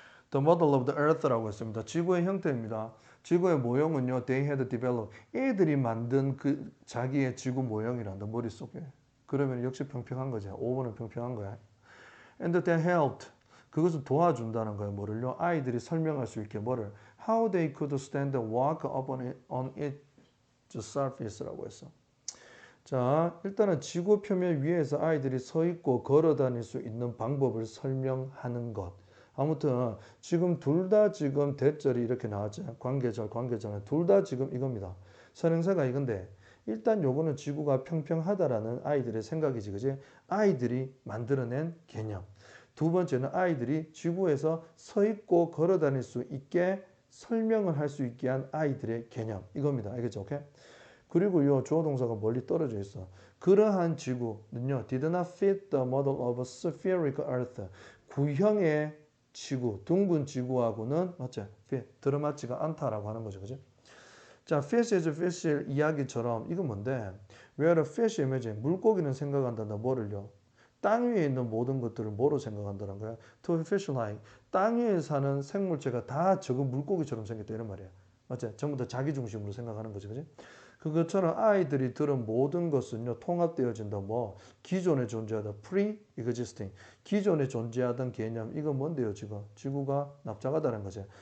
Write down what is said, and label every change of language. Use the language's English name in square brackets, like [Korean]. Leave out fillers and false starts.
[English] The model of the earth [Korean] 라고 했습니다. 지구의 형태입니다. 지구의 모형은요, [English] they had developed. [Korean] 애들이 만든 그 자기의 지구 모형이란다, 머릿속에. 그러면 역시 평평한 거죠. 5번은 평평한 거야. [English] And they helped. [Korean] 그것을 도와준다는 거예요. 뭐를요? 아이들이 설명할 수 있게 뭐를? [English] How they could stand and walk up on its surface [Korean] 라고 했어. 자, 일단은 지구 표면 위에서 아이들이 서 있고 걸어 다닐 수 있는 방법을 설명하는 것. 아무튼 지금 둘 다 지금 대절이 이렇게 나왔죠. 관계절, 관계절. 둘 다 지금 이겁니다. 선행사가 이건데 일단 요거는 지구가 평평하다라는 아이들의 생각이지, 그지? 아이들이 만들어낸 개념. 두 번째는 아이들이 지구에서 서 있고 걸어 다닐 수 있게 설명을 할 수 있게 한 아이들의 개념. 이겁니다. 알겠죠? 오케이? 그리고 이 주어 동사가 멀리 떨어져 있어. 그러한 지구는요, [English] did not fit the model of a spherical earth. [Korean] 구형의 지구, 둥근 지구하고는 맞지? fit, 들어맞지가 않다라고 하는 거죠, 그죠? 자, fish is fish 이야기처럼 이건 뭔데? [English] Where a fish imagine [Korean] 물고기는 생각한단다. 뭐를요? 땅 위에 있는 모든 것들을 뭐로 생각한다는 거야? [English] To fish like [Korean] 땅 위에 사는 생물체가 다 저거 물고기처럼 생겼다 이런 말이야. 맞지? 전부 다 자기 중심으로 생각하는 거지, 그지? 그것처럼 아이들이 들은 모든 것은요 통합되어진다. 뭐 기존에 존재하다 pre-existing 기존에 존재하던 개념 이건 뭔데요 지금 지구가 납작하다는 거지.